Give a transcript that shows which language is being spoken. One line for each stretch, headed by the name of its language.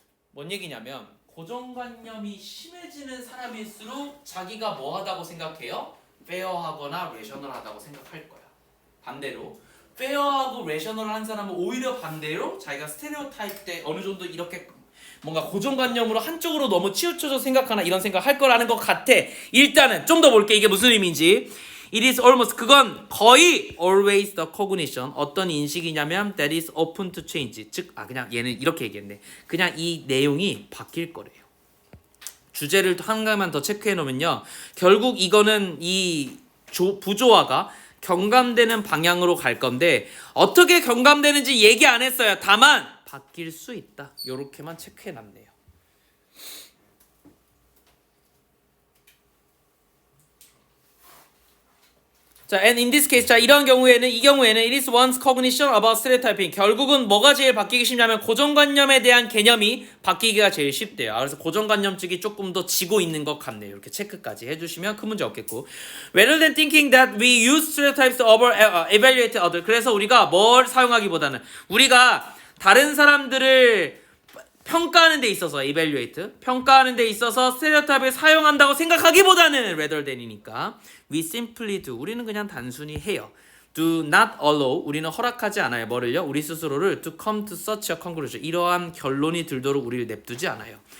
Korean: 뭔 얘기냐면 고정관념이 심해지는 사람일수록 자기가 뭐하다고 생각해요? 페어하거나 레셔널하다고 생각할 거야. 반대로 페어하고 레셔널한 사람은 오히려 반대로 자기가 스테레오타입 때 어느 정도 이렇게 뭔가 고정관념으로 한쪽으로 너무 치우쳐서 생각하나 이런 생각 할 거라는 것 같아. 일단은 좀 더 볼게. 이게 무슨 의미인지.
English: It is almost
Korean: 그건 거의
English: always the cognition
Korean: 어떤 인식이냐면
English: that is open to change
Korean: 즉 그냥 얘는 이렇게 얘기했네. 그냥 이 내용이 바뀔 거래요. 주제를 한 가지만 더 체크해 놓으면요. 결국 이거는 이 부조화가 경감되는 방향으로 갈 건데 어떻게 경감되는지 얘기 안 했어요. 다만 바뀔 수 있다. 요렇게만 체크해 놨네요.
English: 자, and in this case,
Korean: 자 이런 경우에는 이 경우에는
English: it is one's cognition about stereotyping.
Korean: 결국은 뭐가 제일 바뀌기 쉽냐면 고정관념에 대한 개념이 바뀌기가 제일 쉽대요. 그래서 고정관념 쪽이 조금 더 지고 있는 것 같네요. 이렇게 체크까지 해주시면 큰 문제 없겠고.
English: Rather than thinking that we use stereotypes to evaluate others.
Korean: 그래서 우리가 뭘 사용하기보다는 우리가 다른 사람들을 평가하는 데 있어서 evaluate 평가하는 데 있어서 스테레오타입을 사용한다고 생각하기보다는 rather than이니까
English: we simply do
Korean: 우리는 그냥 단순히 해요.
English: do not allow
Korean: 우리는 허락하지 않아요. 뭐를요? 우리 스스로를
English: to come to such a conclusion
Korean: 이러한 결론이 들도록 우리를 냅두지 않아요.